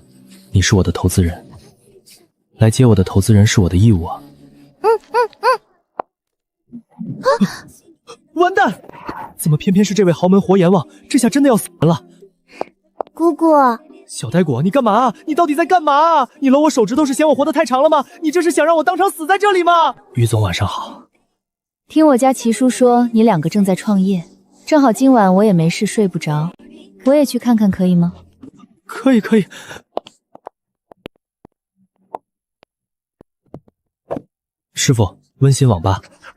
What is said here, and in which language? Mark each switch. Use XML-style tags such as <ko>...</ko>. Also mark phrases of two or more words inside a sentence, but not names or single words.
<zh>你是我的投資人，來接我的投資人是我的義務啊。完蛋！怎麼偏偏是這位豪門活閻王？這下真的要死人了。姑姑，小呆果，你幹嘛？你到底在幹嘛？你摟我手指頭是嫌我活得太長了嗎？你這是想讓我當場死在這裡嗎？於總晚上好。聽我家齊叔說你兩個正在創業，正好今晚我也沒事睡不着，我也去看看可以嗎？可以。師傅，溫馨網吧。</zh>